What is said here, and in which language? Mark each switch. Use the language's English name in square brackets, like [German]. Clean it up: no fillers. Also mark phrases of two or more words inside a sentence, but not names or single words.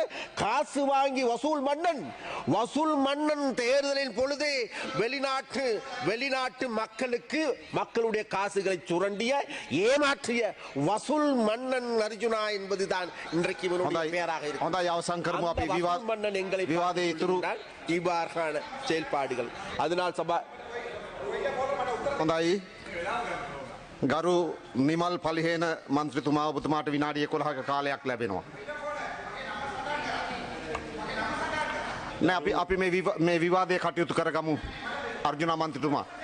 [Tamil] காசு வாங்கி வசூல் மன்னன் தேர்தலின் பொழுது வெளிநாட்டு மக்களுக்கு மக்களுடைய காசுகளை சுரண்டிய ஏமாற்றிய வசூல் மன்னன் அர்ஜுனா என்பதுதான் இன்றைக்கு பெயராக இருக்கிறது. மன்னன் எங்களை இவ்வாறான செயல்பாடுகள். அதனால் சபா [Sinhala] ගරු නිමල් පලිහේන මන්ත්‍රතුමා ඔබතුමාට විනාඩි 11ක කාලයක් ලැබෙනවා. නෑ අපි මේ විවාදය කටයුතු කරගමු අර්ජුනා මන්ත්‍රතුමා.